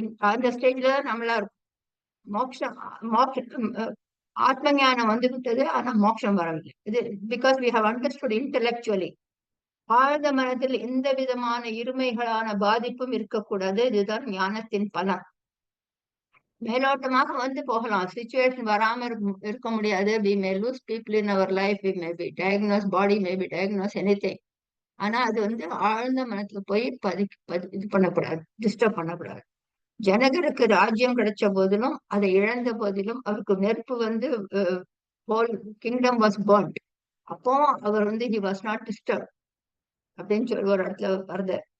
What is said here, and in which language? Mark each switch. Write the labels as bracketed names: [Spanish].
[Tamil] அந்த ஸ்டேஜ்ல நம்மளா இருக்கும். மோட்சம் மோட்சம் ஆத்ம ஞானம் வந்து விட்டது, ஆனா மோட்சம் வரவில்லை. இது [English] Because we have understood intellectually. [Tamil] ஆழ்ந்த மனதில் எந்த விதமான இருமைகளான பாதிப்பும் இருக்கக்கூடாது. இதுதான் ஞானத்தின் பலன். மேலோட்டமாக வந்து போகலாம், சுச்சுவேஷன் வராம இருக்க முடியாது. [English] we may lose people in our life, we may be diagnosed, body may be diagnosed, anything. [Tamil] ஆனா அது வந்து ஆழ்ந்த மனத்துல போய் இது பண்ணக்கூடாது, டிஸ்டர்ப் பண்ணக்கூடாது. ஜனகருக்கு ராஜ்யம் கிடைச்ச போதிலும், அதை இழந்த போதிலும் அவருக்கு நெருப்பு வந்து [English] Whole kingdom was burnt. [Tamil] அப்போ அவர் வந்து [English] he was not disturbed [Tamil] அப்படின்னு சொல்லி ஒரு இடத்துல வருது.